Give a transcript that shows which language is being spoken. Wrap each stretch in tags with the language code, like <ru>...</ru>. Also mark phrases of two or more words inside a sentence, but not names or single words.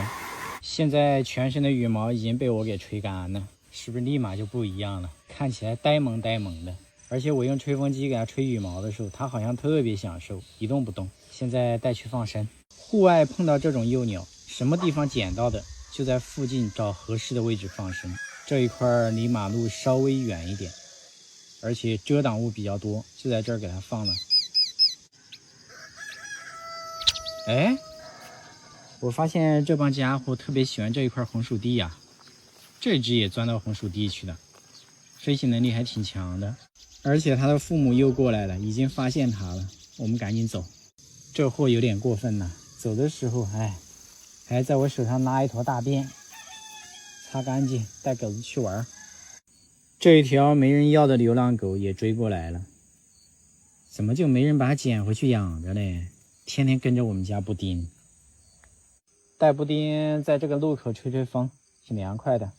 <zh>現在全身的羽毛已經被我給吹乾了，是不是立馬就不一樣了？看起來呆萌呆萌的。而且我用吹風機給它吹羽毛的時候，它好像特別享受，一動不動。現在帶去放生。戶外碰到這種幼鳥，什麼地方撿到的，就在附近找合適的位置放生。這一塊離馬路稍微遠一點，而且遮擋物比較多，就在這兒給它放了。哎，我發現這幫家伙特別喜歡這一塊紅薯地呀。這只也鑽到紅薯地去了，飛行能力還挺強的。而且他的父母又過來了，已經發現他了。我們趕緊走，這貨有點過分了。走的時候，還在我手上拉一坨大便，擦乾淨，帶狗子去玩。這一條沒人要的流浪狗也追過來了，怎麼就沒人把它撿回去養着嘞？天天跟着我們家布丁，带布丁在這個路口吹吹風，挺涼快的。</zh>